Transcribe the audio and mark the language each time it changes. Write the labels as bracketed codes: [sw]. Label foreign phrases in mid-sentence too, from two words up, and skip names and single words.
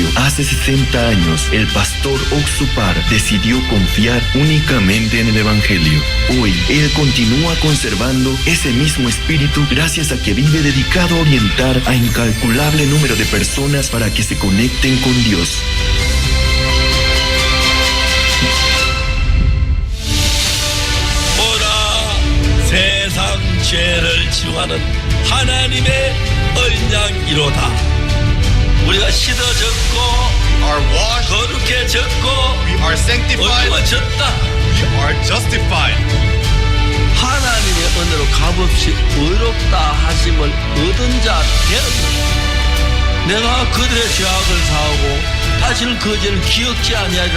[es] Hace 60 años, el pastor Oxupar decidió confiar únicamente en el Evangelio. Hoy, él continúa conservando ese mismo espíritu gracias a que vive dedicado a orientar a incalculable número de personas para que se conecten con Dios. [ko] 세상 죄를 지우하는 하나님의 어린 양이로다. 우리가 씻어졌고 [en] We are washed. [ko] 거룩해졌고 [en] We are sanctified. [ko] 의로워졌다. [en] We are justified. [ko] 하나님의 은혜로 값없이 의롭다 하심을 얻은 자 되었다. 내가 그들의 죄악을 사하고 다시는 그 죄를 기억지 아니하리라.